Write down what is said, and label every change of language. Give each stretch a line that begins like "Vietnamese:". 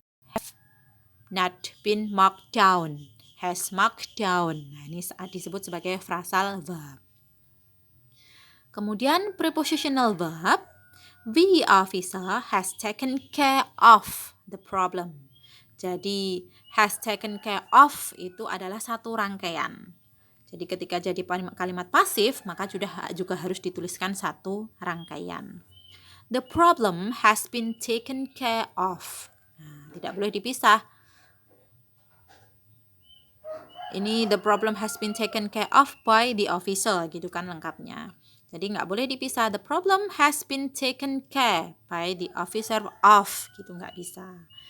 English: Have not been marked down, has marked down.
Indonesian: Nah, ini disebut sebagai frasal verb. Kemudian
English: prepositional verb, the officer has taken care of the problem.
Indonesian: Jadi has taken care of itu adalah satu rangkaian. Jadi ketika jadi kalimat pasif, maka juga harus dituliskan satu rangkaian.
English: The problem has been taken care of.
Indonesian: Nah, tidak boleh dipisah.
English: Ini the problem has been taken care of by the officer,
Indonesian: gitu kan lengkapnya. Jadi nggak boleh dipisah.
English: The problem has been taken care by the officer of,
Indonesian: gitu nggak bisa.